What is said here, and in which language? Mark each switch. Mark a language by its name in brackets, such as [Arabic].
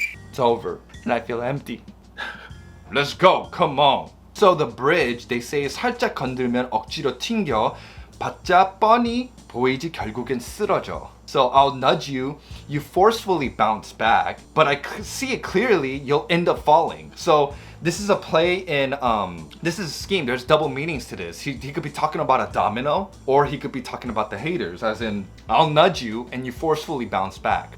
[English] It's over and I feel empty. Let's go, come on. So the bridge, they say [Korean] 살짝 건들면 억지로 튕겨. 봤자 뻔히 보이지 결국엔 쓰러져. [English] So I'll nudge you, you forcefully bounce back, but I see it clearly, you'll end up falling. So this is a play in, this is a scheme, there's double meanings to this. He could be talking about a domino, or he could be talking about the haters, as in, I'll nudge you and you forcefully bounce back.